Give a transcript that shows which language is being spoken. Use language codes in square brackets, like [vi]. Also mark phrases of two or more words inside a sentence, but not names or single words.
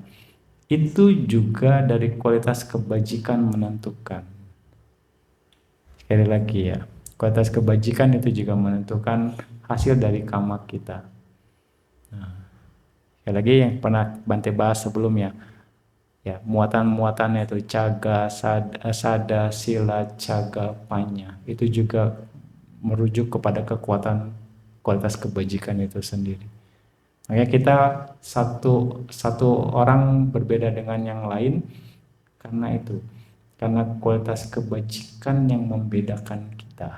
[id] Itu juga dari kualitas kebajikan menentukan. Sekali lagi ya, kualitas kebajikan itu juga menentukan hasil dari karma kita. Nah, sekali lagi yang pernah Bante bahas sebelumnya, ya muatan-muatannya itu [pi] caga, sada, sila, caga, panya, [id] itu juga merujuk kepada kekuatan kualitas kebajikan itu sendiri. Makanya kita satu orang berbeda dengan yang lain karena itu. Karena kualitas kebajikan yang membedakan kita.